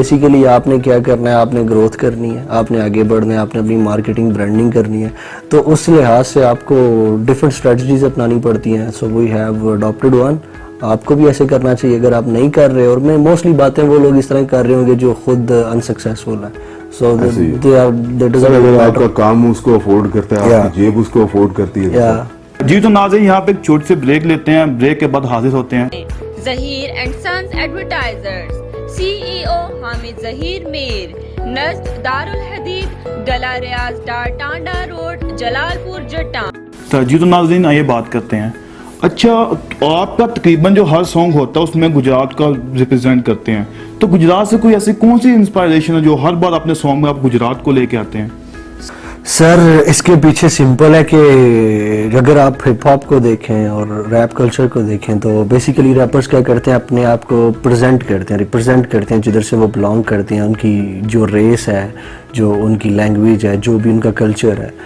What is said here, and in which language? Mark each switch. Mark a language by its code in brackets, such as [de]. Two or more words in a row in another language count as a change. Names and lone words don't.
[hi] बेसिकली आपने क्या करना है, आपने ग्रोथ करनी है, आपने आगे बढ़ना है, आपने अपनी [en] marketing branding [hi] करनी है, तो उस लिहाज से आपको [en] different strategies [hi] अपनानी पड़ती हैं। [en] so we have adopted one. [hi] आपको भी ऐसे करना चाहिए अगर आप नहीं कर रहे, और मैं मोस्टली बातें वो लोग इस तरह कर रहे होंगे जो खुद अनसक्सेसफुल है। so ऐसे ही है। [en] they are that [hi] सर [en] doesn't [hi] अगर [en] matter. [hi] आपका काम उसको अफोर्ड करता है, Yeah. आपकी जेब उसको अफोर्ड करती है, Yeah. जी तो नाज़रीन यहाँ पे एक छोटी सी ब्रेक लेते हैं, ब्रेक के बाद हाजिर होते हैं। Zahir and Sons Advertisers, CEO Hamid Zahir Mir, Nazd Darul Hadid, Gala Riaz Dar Tanda Road, Jalalpur Jattan. तो जी तो नाज़रीन आइए बात करते हैं। अच्छा, आपका तकरीबन जो हर सॉन्ग होता है उसमें गुजरात का रिप्रेजेंट करते हैं, तो गुजरात से कोई ऐसी कौन सी इंस्पायरेशन है जो हर बार अपने सॉन्ग में आप गुजरात को लेके आते हैं? सर इसके पीछे सिंपल है कि अगर आप [en] hip hop [hi] को देखें और [en] rap culture [hi] को देखें तो [en] basically rappers [hi] क्या करते हैं, अपने आप को प्रेजेंट करते हैं, रिप्रेजेंट करते हैं जिधर से वो बिलोंग करते हैं, उनकी जो रेस है, जो उनकी लैंग्वेज है, जो भी उनका कल्चर है।